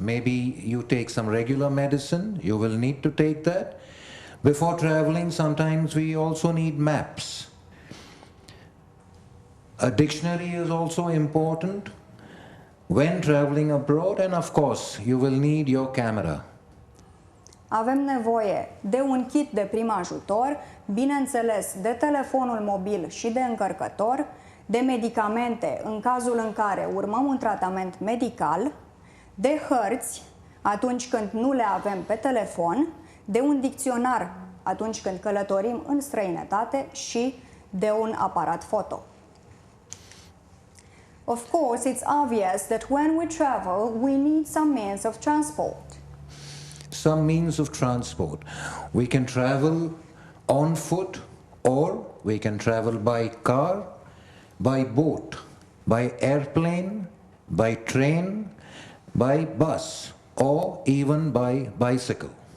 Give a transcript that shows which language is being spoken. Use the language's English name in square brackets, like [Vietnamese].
[English] Maybe you take some regular medicine. You will need to take that. Before traveling, sometimes we also need maps. A dictionary is also important when traveling abroad, and of course, you will need your camera. [Romanian] Avem nevoie de un kit de prim ajutor, bineînțeles de telefonul mobil și de încărcător, de medicamente în cazul în care urmăm un tratament medical, de hărți atunci când nu le avem pe telefon, de un dicționar atunci când călătorim în străinătate și de un aparat foto. [English] Of course, it's obvious that when we travel, we need some means of transport. Some means of transport. We can travel on foot, or we can travel by car, by boat, by airplane, by train, by bus, or even by bicycle.